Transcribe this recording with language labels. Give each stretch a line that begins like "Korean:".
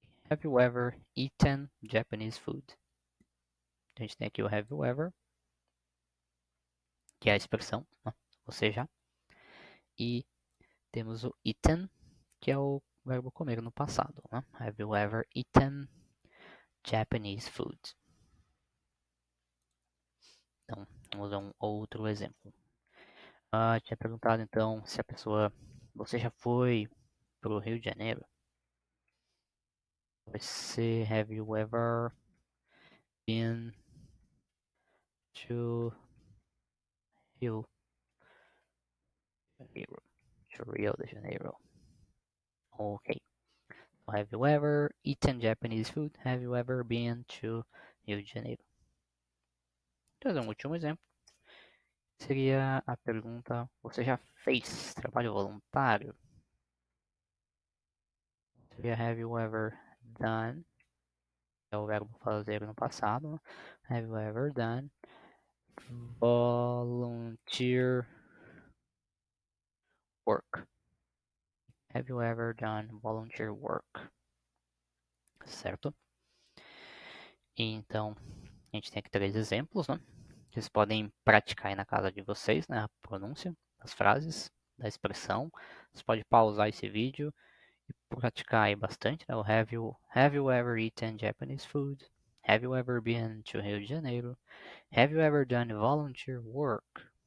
English: Have you ever eaten Japanese food?
Portuguese: A gente tem aqui o
English: have you ever,
Portuguese: que é a expressão, né? Você já. E temos o eaten, que é o verbo comer no passado, né?
English: Have you ever eaten Japanese food?
Portuguese: Então, vamos a um outro exemplo. Tinha perguntado então se a pessoa, você já foi para o Rio de Janeiro? Você,
English: have you ever been to Rio, Janeiro, to Rio de Janeiro? Ok. Have you ever eaten Japanese food? Have you ever been to Rio de Janeiro?
Portuguese: Então, um último exemplo seria a pergunta: você já fez trabalho voluntário? Seria
English: have you ever done?
Portuguese: É o verbo fazer no passado.
English: Have you ever done volunteer work? Have you ever done volunteer work?
Portuguese: Certo? Então, a gente tem aqui 3 exemplos, né? Vocês podem praticar aí na casa de vocês, né? A pronúncia das frases, da expressão. Você pode pausar esse vídeo e praticar aí bastante, né? O
English: have you ever eaten Japanese food? Have you ever been to Rio de Janeiro? Have you ever done volunteer work?